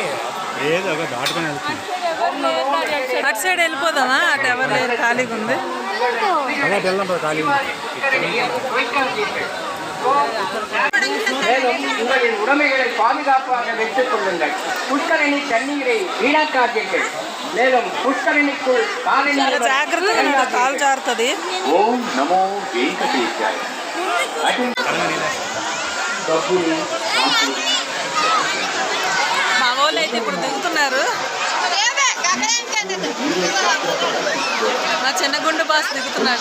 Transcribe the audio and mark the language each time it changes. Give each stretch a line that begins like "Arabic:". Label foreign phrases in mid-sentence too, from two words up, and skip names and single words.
Telugu: అటు సైడ్ వెళ్ళిపోదామా? అటు ఎవరు లేరు, ఖాళీగా ఉంది.
Tamil: மேலும் உங்களின் உடைமைகளை பாதுகாப்பாக வைத்துக் கொள்ளுங்கள். புஷ்கரணி தண்ணீரை வீணாக்காதீர்கள். மேலும் புஷ்கரணிக்குள்
Telugu: ఓం నమో వెంకటేశాయ. మా వాళ్ళు అయితే ఇప్పుడు దిగుతున్నారు. నా చిన్నగుండు బాస్ దిగుతున్నాడు.